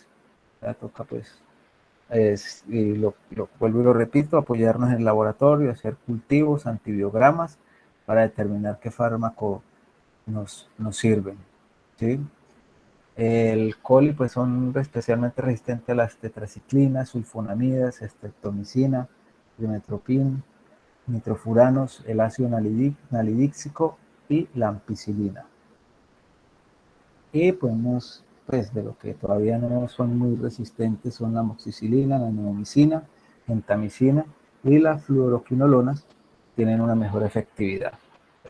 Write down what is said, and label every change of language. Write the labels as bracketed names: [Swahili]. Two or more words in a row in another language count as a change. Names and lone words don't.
[Spanish] Ya toca, pues, y lo vuelvo y lo repito, apoyarnos en el laboratorio, hacer cultivos, antibiogramas, para determinar qué fármaco nos sirven. ¿Sí? El coli, pues, son especialmente resistentes a las tetraciclinas, sulfonamidas, streptomicina, dimetropin, nitrofuranos, el ácido nalidíxico y la ampicilina. Y podemos, pues de lo que todavía no son muy resistentes son la amoxicilina, la neomicina, gentamicina y las fluoroquinolonas tienen una mejor efectividad.